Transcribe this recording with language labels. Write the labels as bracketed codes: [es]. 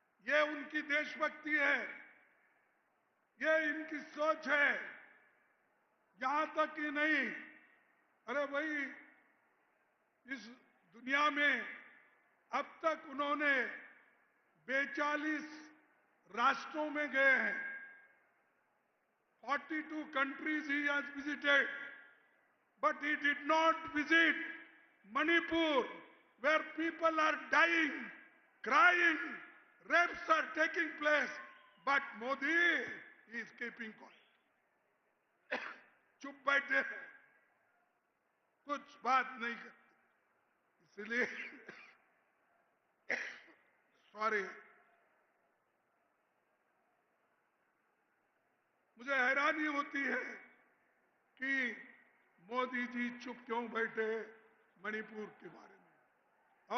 [hi] ये उनकी देशभक्ति है, ये इनकी सोच है। यहां तक ही नहीं, अरे भाई, इस दुनिया में अब तक उन्होंने 42 राष्ट्रों में गए हैं। [en] 42 countries he has visited, but he did not visit Manipur, where people are dying, crying, rapes are taking place. But Modi is keeping quiet. [hi] चुप बैठे हैं, कुछ बात नहीं करते। इसलिए सॉरी, मुझे हैरानी होती है कि मोदी जी चुप क्यों बैठे मणिपुर के बारे में।